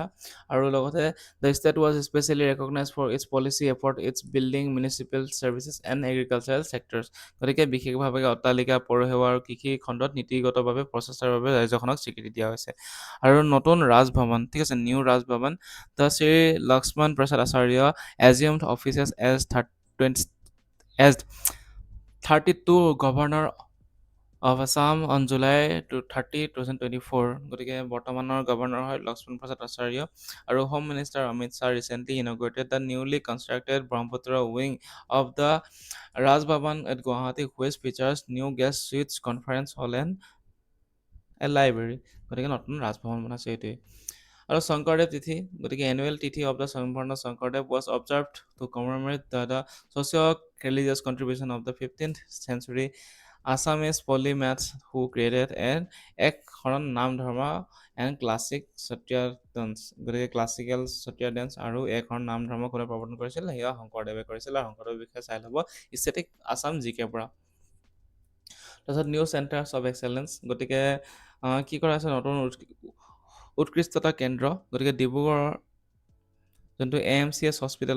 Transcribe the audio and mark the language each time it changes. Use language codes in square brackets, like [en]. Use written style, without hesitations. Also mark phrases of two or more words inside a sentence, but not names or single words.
[en] আৰু লগতে the state was specially recognized for its policy effort its building municipal services and agricultural sectors. [as] গতিকে বিশেষভাৱে অট্টালিকা পৌৰসেৱা আৰু কৃষি খণ্ডত নীতিগতভাৱে প্ৰচেষ্টাৰ বাবে ৰাজ্যখনক স্বীকৃতি দিয়া হৈছে। আৰু নতুন ৰাজভৱন, ঠিক আছে, [en] new Raj Bhavan the Shri Lakshman Prasad Acharya assumed offices as 32 governor of Assam on July 30, 2024. [as] গতিকে বৰ্তমানৰ গভৰ্ণৰ হয় লক্ষ্মণ প্ৰসাদ আচাৰ্য। আৰু [en] home minister Amit Shah recently integrated the newly constructed Brahmaputra wing of the Raj Bhavan at Guwahati which features new guest suites conference hall and a library. [as] গতিকে নতুন ৰাজভৱন বনাইছে এইটোৱে। আৰু শংকৰদেৱ তিথি, গতিকে [en] annual Tithi of the Sampurna Sankardev was observed to commemorate the socio religious contribution of the 15th century Assamese polymaths who created an একশৰণ নাম ধৰ্ম and classic [as] সত্ৰীয়া dance গতিকে [en] classical Sattriya dance [as] আৰু একশৰণ নাম ধৰ্ম কোনে প্ৰৱৰ্তন কৰিছিল সেয়া শংকৰদেৱে কৰিছিল আৰু শংকৰদেৱৰ বিষয়ে চাই ল'ব [en] static Assam GK [as] পৰা তাৰপিছত [en] new centres of excellence [as] গতিকে কি কৰা আছে নতুন উৎকৃষ্টতা কেন্দ্ৰ গতিকে ডিব্ৰুগড়ৰ যোনটো AMCH হস্পিটেল